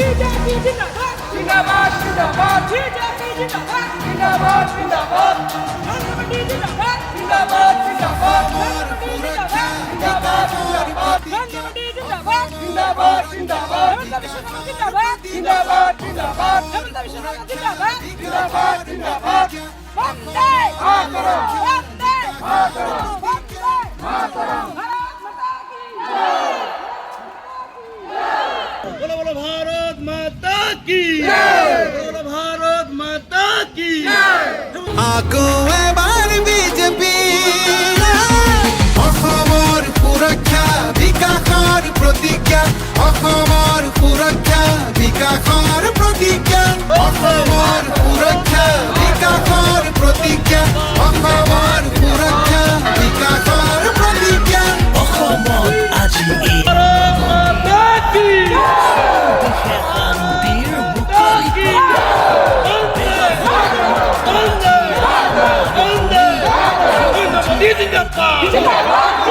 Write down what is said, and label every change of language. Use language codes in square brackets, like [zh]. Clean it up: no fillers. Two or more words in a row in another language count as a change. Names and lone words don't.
[hi] जिंदाबाद जिंदाबाद जिंदाबाद जिंदाबाद जिंदाबाद जिंदाबाद जिंदाबाद जिंदाबाद जिंदाबाद जिंदाबाद जिंदाबाद जिंदाबाद जिंदाबाद वंदे मातरम वंदे मातरम वंदे मातरम बोलो बोलो भारत माता की बोलो भारत माता की [as] আকো এবার বিজেপি অসমৰ সুৰক্ষা বিকাশৰ প্ৰতিজ্ঞা অসমৰ সুৰক্ষা বিকাশৰ প্ৰতিজ্ঞা অসমৰ সুৰক্ষা বিকাশৰ প্ৰতিজ্ঞা অসমৰ সুৰক্ষা বিকাশৰ প্ৰতিজ্ঞা অসমত আজি এই [hi] भारत माता की [as] দেশে শান্তিৰ মুকলি [hi] वंदे वंदे वंदे जिंदाबाद